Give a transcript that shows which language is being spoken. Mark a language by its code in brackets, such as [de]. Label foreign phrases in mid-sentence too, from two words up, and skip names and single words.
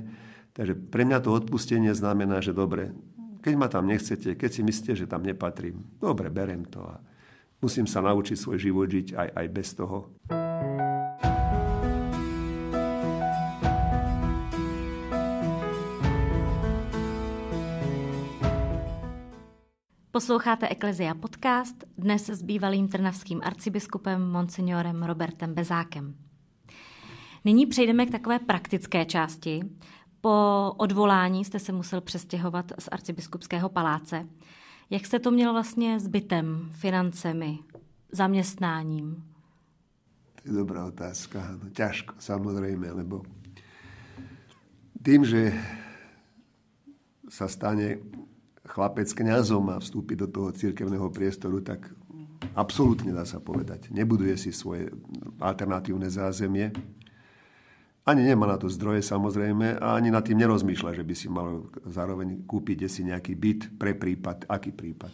[sk] Takže pre mňa to odpustenie znamená, že dobre, keď ma tam nechcete, keď si myslíte, že tam nepatrím, dobre, berem to a musím sa naučiť svoj život žiť aj bez toho. [cs] Posloucháte Eklezia podcast, dnes s bývalým trnavským arcibiskupem monsignorem Robertem Bezákem. Nyní přejdeme k takové praktické části. Po odvolání jste se musel přestěhovat z arcibiskupského paláce. Jak jste to měl vlastně s bytem, financemi, zaměstnáním? [sk] To je dobrá otázka. No, ťažko, samozrejme, lebo tým, že sa stane chlapec kňazom a vstúpi do toho cirkevného priestoru, tak absolútne dá sa povedať. Nebuduje si svoje alternatívne zázemie. Ani nemá na to zdroje, samozrejme, a ani nad tým nerozmýšľa, že by si mal zároveň kúpiť si nejaký byt pre prípad, aký prípad.